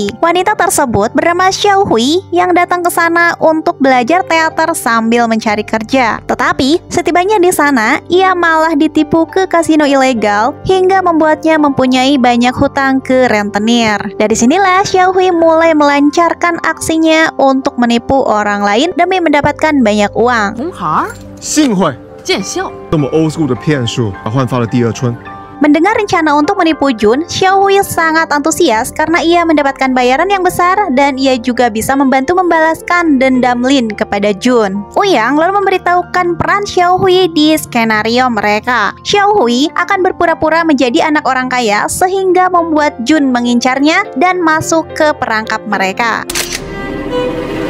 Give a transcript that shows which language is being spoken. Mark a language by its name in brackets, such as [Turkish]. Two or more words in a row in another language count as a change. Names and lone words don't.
[Indonesian] Wanita tersebut bernama Xiao Hui yang datang ke sana untuk belajar teater sambil mencari kerja. Tetapi setibanya di sana, ia malah ditipu ke kasino ilegal hingga membuatnya mempunyai banyak hutang ke rentenir. Dari sinilah Xiao Hui mulai melancarkan aksinya untuk menipu orang lain demi mendapatkan banyak uang. [Chinese] 红孩儿幸会，见笑。这么 [English] old school [Chinese] 的骗术，还焕发了第二春。 [Indonesian] Mendengar rencana untuk menipu Jun, Xiao Hui sangat antusias karena ia mendapatkan bayaran yang besar dan ia juga bisa membantu membalaskan dendam Lin kepada Jun. Uyang lalu memberitahukan peran Xiao Hui di skenario mereka. Xiao Hui akan berpura-pura menjadi anak orang kaya sehingga membuat Jun mengincarnya dan masuk ke perangkap mereka.